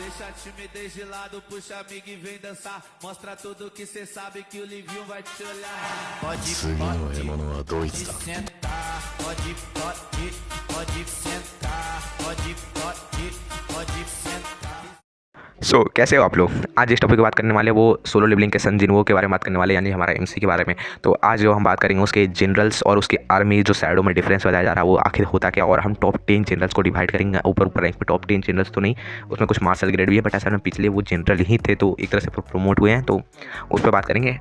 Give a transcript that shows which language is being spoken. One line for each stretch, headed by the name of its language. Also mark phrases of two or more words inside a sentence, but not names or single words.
Portuguese: Deixa timidez de lado, puxa amigo e vem dançar. Mostra tudo que cê sabe que o Livinho vai te olhar. Pode,
Japanese: 次の獲物はドイツだ。
Portuguese: sentar, pode sentar, pode sentar.
Hindi: सो कैसे हो आप लोग। आज जिस टॉपिक की बात करने वाले हैं वो सोलो लेवलिंग के सन जिनवो के बारे में बात करने वाले हैं, यानी हमारा एमसी के बारे में। तो आज जो हम बात करेंगे उसके जनरल्स और उसकी आर्मी जो शैडो में डिफरेंस बताया जा रहा है वो आखिर होता क्या, और हम
English: top 10 generals
Hindi: को डिवाइड करेंगे ऊपर ऊपर रैंक में।
English: top 10 generals
Hindi: तो नहीं, उसमें कुछ
English: marshal grade
Hindi: भी है, बट असल में पिछले वो जनरल ही थे तो एक तरह से प्रमोट हुए हैं, तो उस पर बात करेंगे।